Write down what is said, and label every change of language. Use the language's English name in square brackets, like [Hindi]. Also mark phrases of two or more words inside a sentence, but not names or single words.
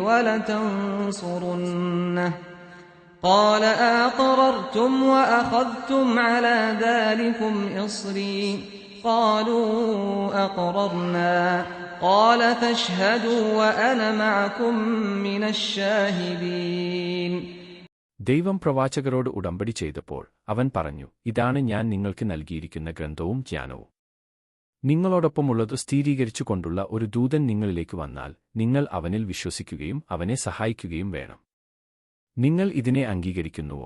[Arabic] ولتنصرنه قال أقررتم وأخذتم على ذلكم إصري قالوا أقررنا قال فاشهدوا وأنا معكم من الشاهدين. [Malayalam] ദൈവം പ്രവാചകരോട് ഉടമ്പടി ചെയ്തപ്പോൾ അവൻ പറഞ്ഞു, ഇതാണ് ഞാൻ നിങ്ങൾക്ക് നൽകിയിരിക്കുന്ന ഗ്രന്ഥവും ജ്ഞാനവും. നിങ്ങളോടൊപ്പമുള്ളത് സ്ഥിരീകരിച്ചുകൊണ്ടുള്ള ഒരു ദൂതൻ നിങ്ങളിലേക്ക് വന്നാൽ നിങ്ങൾ അവനിൽ വിശ്വസിക്കുകയും അവനെ സഹായിക്കുകയും വേണം. നിങ്ങൾ ഇതിനെ അംഗീകരിക്കുന്നുവോ?